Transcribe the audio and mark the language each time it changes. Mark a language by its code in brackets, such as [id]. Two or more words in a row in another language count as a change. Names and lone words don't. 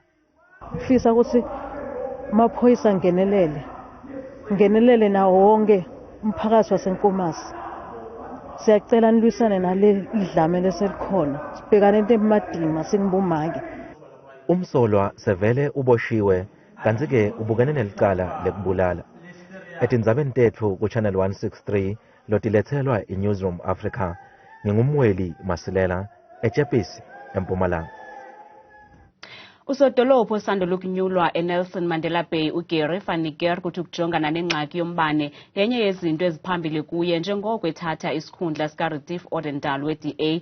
[ss] Ngifisa ukuthi maphoyisa ngenelele nawo wonke umphakathi waseNkomazi. Siyacela nilwisane nale idlame leselikhona. Sibhekane ntemadima singibumake. Umsolwa sevele uboshiwe kanti ke ubukene nelicala lekubulala. Etindzabeni tethu ku Channel 163 lotilethelwa iNewsroom Africa. Ngingumweli Masilela eJepisi eMpumalanga. [xh] Ngusodolophu osandula ukunyulwa eNelson Mandela Bay uGarry van Niekerk kuthi ukujongana nengxaki yombane yenye yezinto eziphambili kuye njengoko ethatha isikhundla sikaRetief Odendaal we-DA.